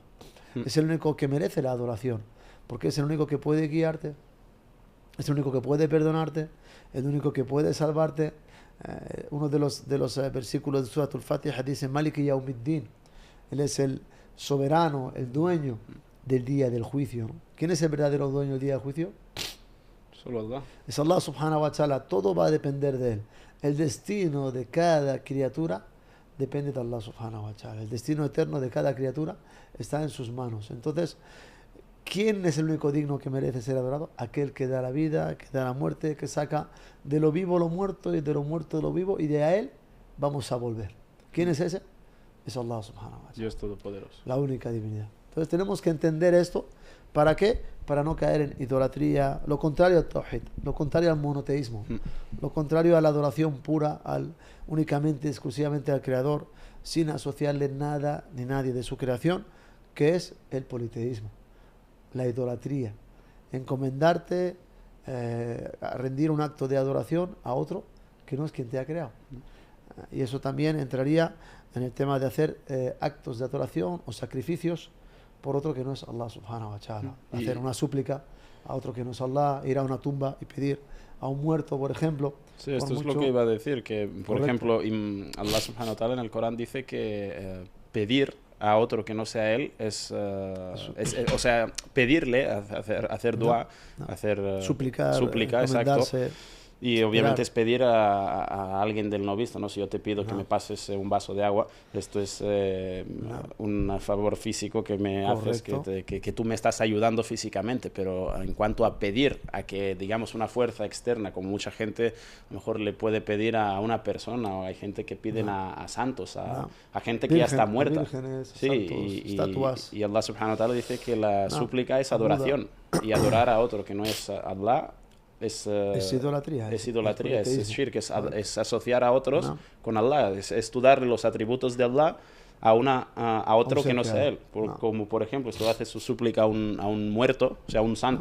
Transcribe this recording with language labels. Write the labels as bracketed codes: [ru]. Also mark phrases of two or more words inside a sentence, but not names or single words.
[es] Es el único que merece la adoración, porque es el único que puede guiarte, es el único que puede perdonarte, el único que puede salvarte. Uno de los versículos de Surat al-Fatiha dice [ar] مالك يوم الدين. [es] Él es el soberano, el dueño del día del juicio, ¿no? ¿Quién es el verdadero dueño del día del juicio? Solo Allah. Es Allah [ar] سبحانه وتعالى. [es] Todo va a depender de Él. El destino de cada criatura depende de Allah [ar] سبحانه وتعالى. [es] El destino eterno de cada criatura está en sus manos. Entonces, ¿quién es el único digno que merece ser adorado? Aquel que da la vida, que da la muerte, que saca de lo vivo lo muerto y de lo muerto lo vivo y de a Él vamos a volver. ¿Quién es ese? Es Allah [ar] سبحانه وتعالى. [es] Dios Todopoderoso. La única divinidad. Entonces tenemos que entender esto. ¿Para qué? Para no caer en idolatría, lo contrario al tawhid, lo contrario al monoteísmo, lo contrario a la adoración pura, únicamente, exclusivamente al Creador, sin asociarle nada ni nadie de su creación, que es el politeísmo, la idolatría, encomendarte a rendir un acto de adoración a otro que no es quien te ha creado. Y eso también entraría en el tema de hacer actos de adoración o sacrificios por otro que no es Allah [ar] سبحانه وتعالى. [es] Hacer una súplica a otro que no es Allah, ir a una tumba y pedir a un muerto, por ejemplo. Sí, esto es lo que iba a decir, que por ejemplo Allah [ar] سبحانه وتعالى [es] en el Corán dice que pedir a otro que no sea él o sea, pedirle, hacer dua, hacer suplicar, exacto. Y obviamente es pedir a alguien del no visto, ¿no? Si yo te pido que me pases un vaso de agua, esto es un favor físico que me haces, que tú me estás ayudando físicamente, pero en cuanto a pedir, a que digamos una fuerza externa, como mucha gente a lo mejor le puede pedir a una persona, o hay gente que piden a santos, a gente que ya está muerta. Vírgenes, sí, santos, estatuas. Y Allah [ar] سبحانه وتعالى [es] dice que la súplica es adoración, y adorar a otro que no es Allah es idolatría. Es shirk, es asociar a otros con Allah, es tú darle los atributos de Allah a otro que no sea él. Como por ejemplo, si tú haces su súplica a un muerto, o sea, un santo.